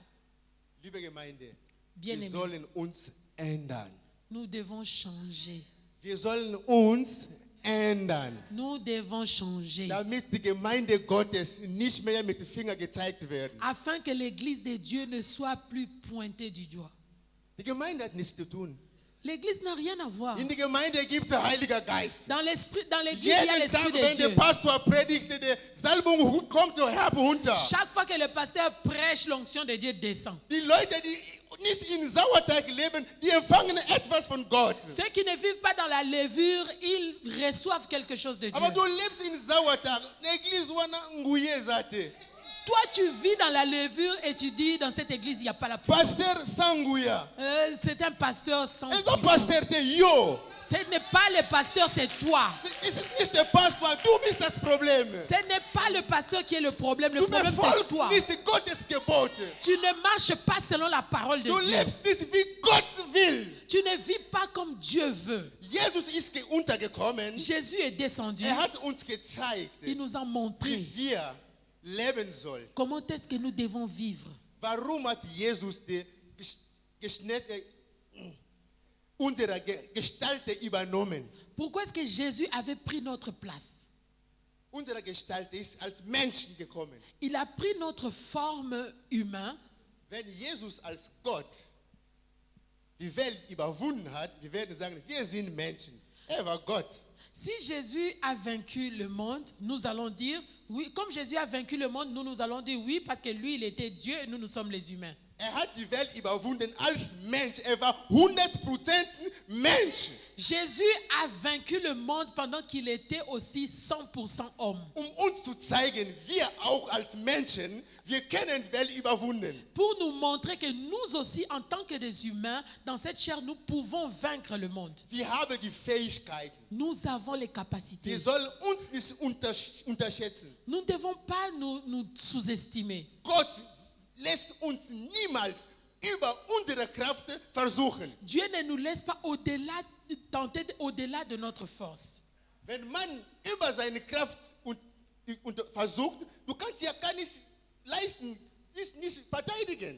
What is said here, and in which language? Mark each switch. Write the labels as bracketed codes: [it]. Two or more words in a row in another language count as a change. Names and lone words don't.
[de] Liebe Gemeinde, [fr] Bien-aimé. [de] wir sollen uns ändern. [fr] Nous devons changer. [de] Wir sollen uns ändern, [fr] Nous devons changer. [de] damit die Gemeinde Gottes nicht mehr mit dem Finger gezeigt werden. [fr] Afin que l'église de Dieu ne soit plus pointée du doigt. [de] Die Gemeinde hat nichts zu tun. [fr] L'église n'a rien à voir. [de] In die Gemeinde gibt der Heilige Geist. [fr] Dans l'église, il y a [de] Jeden [fr] l'esprit [de] Tag, [fr] de [de] wenn der [fr] Dieu. [de] Pastor predigt, die Salbung kommt herunter. [fr] Chaque fois que le pasteur prêche, l'onction de Dieu descend. [de] Die Leute, die nicht in Sauerteig leben, die empfangen etwas von Gott. [fr] Ceux qui ne vivent pas dans la levure, ils reçoivent quelque chose de Dieu. [de] Aber du lebst in Sauerteig. [fr] L'église [ln] wana nguye zate. [fr] Toi, tu vis dans la levure et tu dis, dans cette église, il n'y a pas la puissance. [ln] Pasteur sanguya. [fr] C'est un pasteur sans [de] Es ist [fr] puissance. Pastor der yo. Ce n'est pas le pasteur, c'est toi. [de] Es ist nicht der Pastor, du bist das Problem. [fr] Ce n'est pas le pasteur qui est le problème. Le [de] Du [fr] problème, c'est [de] befolgst [fr] toi. [de] nicht Gottes Gebote. [fr] Tu ne marches pas selon la parole de [de] Du [fr] Dieu. [de] lebst nicht wie Gott will. [fr] Tu ne vis pas comme Dieu veut. [de] Jesus ist untergekommen. [fr] Jésus est descendu. [de] Hat uns gezeigt, [fr] Il nous a [de] wie [fr] montré [de] wir leben sollen. [fr] comment est-ce que nous devons vivre. [de] Warum hat Jesus die unsere Gestalt übernommen? [fr] Pourquoi est-ce que Jésus avait pris notre place? [de] Unsere Gestalt ist als Menschen gekommen. [fr] Il a pris notre forme humaine. [de] Wenn Jesus als Gott die Welt überwunden hat, wir werden sagen, wir sind Menschen. Er war Gott. [fr] Si Jésus a vaincu le monde, nous allons dire oui. Comme Jésus a vaincu le monde, nous allons dire oui parce que lui, il était Dieu et nous sommes les humains. [de] Hat die Welt überwunden als Mensch. Er war 100% Mensch. [fr] Jésus a vaincu le monde pendant qu'il était aussi 100% homme. [de] Uns zu zeigen, wir auch als Menschen, wir können die Welt überwunden. [fr] Pour nous montrer que nous aussi, en tant que des humains, dans cette chair, nous pouvons vaincre le monde. [de] Wir haben die Fähigkeiten. [fr] Nous avons les capacités. [de] Wir sollen uns nicht unterschätzen. [fr] Nous ne devons pas nous sous-estimer. [de] Gott lässt uns niemals über unsere Kraft versuchen. [fr] Dieu ne nous laisse pas tenter au-delà de notre force. [de] Wenn man über seine Kraft versucht, du kannst ja gar nicht leisten, dich nicht verteidigen.